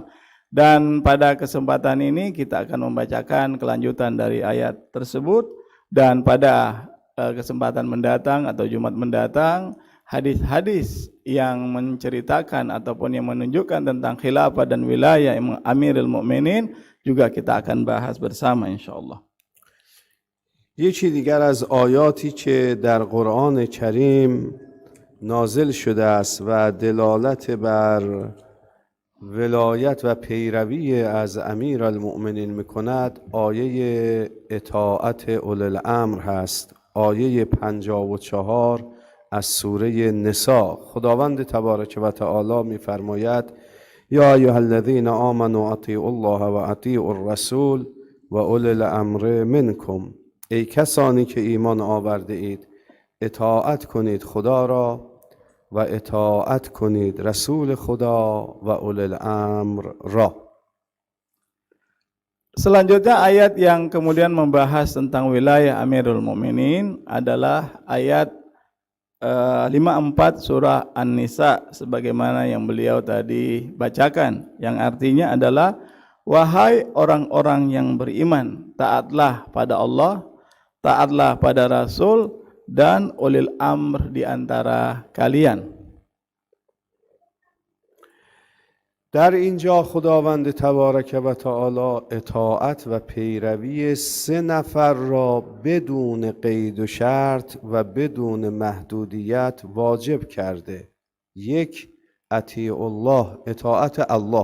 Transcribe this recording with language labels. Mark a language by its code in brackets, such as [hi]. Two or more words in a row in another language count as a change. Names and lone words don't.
[id] Dan pada kesempatan ini kita akan membacakan kelanjutan dari ayat tersebut, dan pada kesempatan mendatang atau Jumat mendatang hadis-hadis yang menceritakan ataupun yang menunjukkan tentang khilafah dan wilayah [ar] أمير المؤمنين [id] juga kita akan bahas bersama insyaallah. [fa] یکی دیگر از آیاتی که در قرآن کریم نازل شده است و دلالت بر ولایت و پیروی از امیرالمؤمنین میکند آیه اطاعت [ar] اولی الامر [fa] هست، آیه 54 از سوره نساء. [ar] خداوند تبارک و تعالی میفرماید یا ایها الذین آمنوا اطیعوا الله و اطیعوا الرسول و اولی الامر منکم. [fa] ای کسانی که ایمان آورده اید اطاعت کنید خدا را و اطاعت کنید رسول خدا و [ar] اولی الامر [fa] را. [id] Selanjutnya ayat yang kemudian membahas tentang wilayah [ar] أمير المؤمنين [id] adalah ayat 54 surah An-Nisa sebagaimana yang beliau tadi bacakan, yang artinya adalah wahai orang-orang yang beriman, taatlah pada Allah, taatlah pada Rasul dan [ar] أولي الأمر [id] di antara kalian. [fa] در اینجا خداوند [ar] تبارک و تعالی [fa] اطاعت و پیروی 3 نفر را بدون قید و شرط و بدون محدودیت واجب کرده. 1. [ar] اطیع الله، [fa] اطاعت الله.